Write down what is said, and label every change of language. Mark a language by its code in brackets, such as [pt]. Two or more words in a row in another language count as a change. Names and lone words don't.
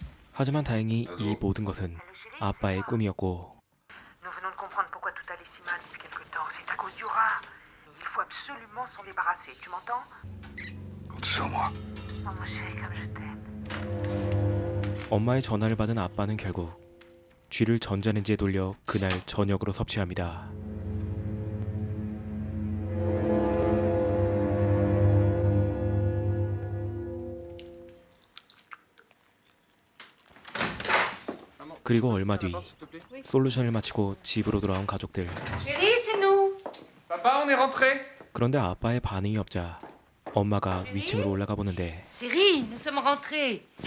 [ko] 하지만 다행히 이 모든 것은 아빠의 꿈이었고 [fr] Nous venons de comprendre pourquoi tout allait si mal depuis quelque temps. C'est à cause du rat. Il faut absolument s'en débarrasser. Tu m'entends? Compte sur moi. Oh mon chéri, comme je t'aime. [ko] 엄마의 전화를 받은 아빠는 결국 쥐를 전자레인지에 돌려 그날 저녁으로 섭취합니다. 그리고 얼마 뒤 솔루션을 마치고 집으로 돌아온 가족들. [fr] Chérie, c'est nous. Papa, on est rentré. [ko] 그런데 아빠의 반응이 없자 엄마가 위층으로 올라가 보는데 [fr] Chérie, nous sommes rentrés.